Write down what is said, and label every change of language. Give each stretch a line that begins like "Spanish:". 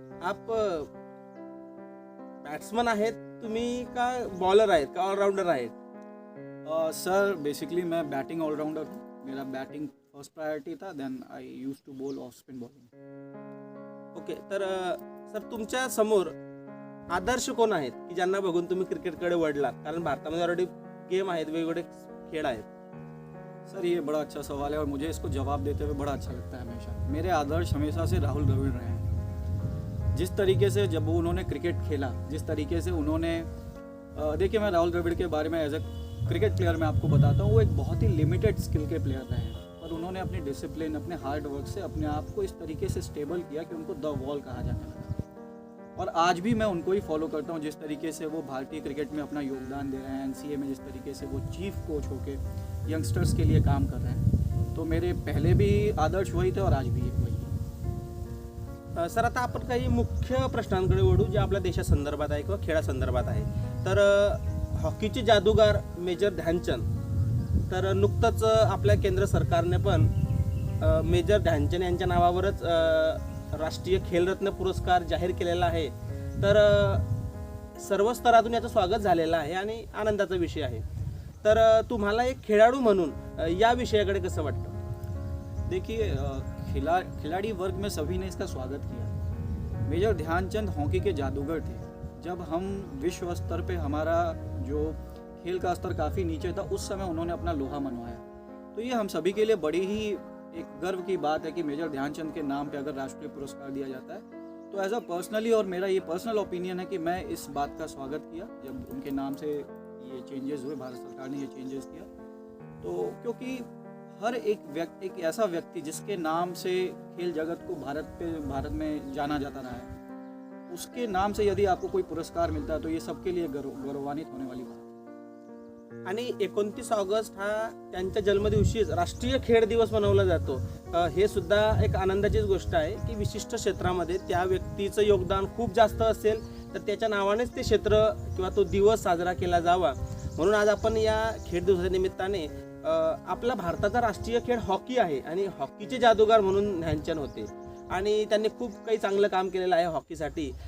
Marathi: आप बॅट्समन आहेत तुम्ही का बॉलर आहेत का ऑलराउंडर आहेत?
Hindi: सर बेसिकली मैं बैटिंग ऑलराउंडर हूँ। मेरा बैटिंग फर्स्ट प्रायोरिटी था,
English: Then I use to bowl off spin bowling.
Marathi: Okay, तर सर तुमच्या समोर आदर्श कोण आहेत की ज्यांना बघून तुम्ही क्रिकेटकडे वळलात? कारण भारतामध्ये ऑलरेडी गेम आहेत, वेगवेगळे खेळ आहेत.
Hindi: सर ये बड़ा अच्छा सवाल है और मुझे इसको जवाब देते हुए बड़ा अच्छा लगता है हमेशा। मेरे आदर्श हमेशा से राहुल द्रविड़ रहे हैं। जिस तरीके से जब उन्होंने क्रिकेट खेला, जिस तरीके से उन्होंने देखिए, मैं राहुल द्रविड़ के बारे में
English: as a cricket player
Hindi: मैं आपको बताता हूँ, वो एक बहुत ही लिमिटेड स्किल के प्लेयर रहे हैं, पर उन्होंने अपनी डिसिप्लिन, अपने हार्ड वर्क से अपने आप को इस तरीके से स्टेबल किया कि उनको द वॉल कहा जाने लगा। और आज भी मैं उनको ही फॉलो करता हूँ, जिस तरीके से वो भारतीय क्रिकेट में अपना योगदान दे रहे हैं। एनसीए में जिस तरीके से वो चीफ कोच होके यंगस्टर्स के लिए काम कर रहे हैं, तो मेरे पहले भी आदर्श वही थे और आज भी वही है।
Marathi: सर आता आपण काही मुख्य प्रश्नांकडे वळू जे आपल्या देशासंदर्भात आहे किंवा खेळासंदर्भात आहे. तर हॉकीचे जादूगार मेजर ध्यानचंद, तर नुकतंच आपल्या केंद्र सरकारने पण मेजर ध्यानचंद यांच्या नावावरच राष्ट्रीय खेलरत्न पुरस्कार जाहीर केलेला आहे. तर सर्व स्तरातून याचं स्वागत झालेलं आहे आणि आनंदाचा विषय आहे. तर तुम्हाला एक खेळाडू म्हणून या विषयाकडे कसं वाटतं?
Hindi: देखिए, खिलाड़ी वर्ग में सभी ने इसका स्वागत किया। मेजर ध्यानचंद हॉकी के जादूगर थे। जब हम विश्व स्तर पे हमारा जो खेल का स्तर काफ़ी नीचे था, उस समय उन्होंने अपना लोहा मनवाया। तो ये हम सभी के लिए बड़ी ही एक गर्व की बात है कि मेजर ध्यानचंद के नाम पे अगर राष्ट्रीय पुरस्कार दिया जाता है, तो एज अ पर्सनली, और मेरा ये पर्सनल ओपिनियन है कि मैं इस बात का स्वागत किया जब उनके नाम से ये चेंजेस हुए, भारत सरकार ने ये चेंजेस किया। तो क्योंकि हर एक व्यक्ति, एक ऐसा व्यक्ति जिसके नाम से खेल जगत को भारत में जाना जाता रहा है, उसके नाम से यदि आपको कोई पुरस्कार मिलता है तो ये सबके लिए गौरवान्वित होने वाली बात है।
Marathi: आणि 29 ऑगस्ट हा त्यांच्या जन्मदिवशीच राष्ट्रीय खेळ दिवस मनवला जातो. हे सुद्धा एक आनंदाचीच गोष्ट आहे की विशिष्ट क्षेत्रामध्ये त्या व्यक्तीचं योगदान खूप जास्त असेल तर त्याच्या नावानेच ते क्षेत्र किंवा तो दिवस साजरा केला जावा. म्हणून आज आपण या खेळ दिवसाच्या निमित्ताने आपला भारताचा राष्ट्रीय खेळ हॉकी आहे आणि हॉकीचे जादूगार म्हणून ध्यानचंद होते आणि त्यांनी खूप काही चांगलं काम केलेलं आहे हॉकीसाठी.